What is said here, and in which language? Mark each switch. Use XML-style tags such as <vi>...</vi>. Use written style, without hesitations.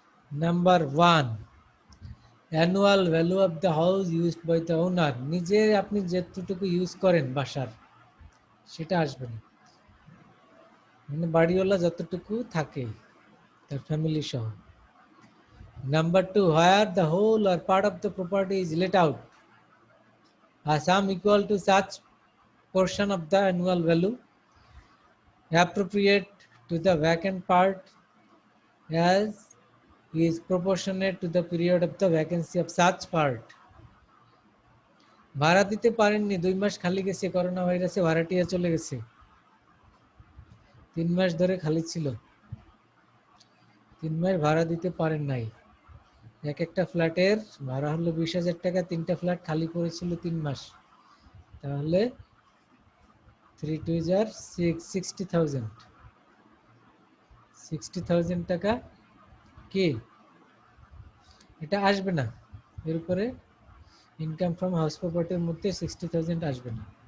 <en>Number 1, annual value of the house used by the owner.</en> <bn>নিজে আপনি যতটুকু use করেন বাসার, সেটা আসবে না, মানে বাড়িওয়ালা যতটুকু থাকে তার ফ্যামিলি সহ।</bn> <en>Number 2, where the whole or part of the property is let out a sum equal to such portion of the annual value appropriate to the vacant part as is proportionate to the period of the vacancy of such part.</en> <bn>ভাড়া দিতে পারেননি, 2 মাস খালি গেছে, corona ভাইরাসে ভাড়াটিয়া চলে গেছে, 3 মাস ধরে খালি ছিল, 3 মাস ভাড়া দিতে পারেন নাই। এক একটা ফ্ল্যাটের ভাড়া হলো 20,000 টাকা, 3টা ফ্ল্যাট খালি পড়েছিল 3 মাস, তাহলে 3 2 6 60,000, 60,000 টাকা কি এটা আসবে না, এর উপরে ইনকাম ফ্রম হাউস প্রপার্টির মধ্যে 60,000 আসবে না।</bn>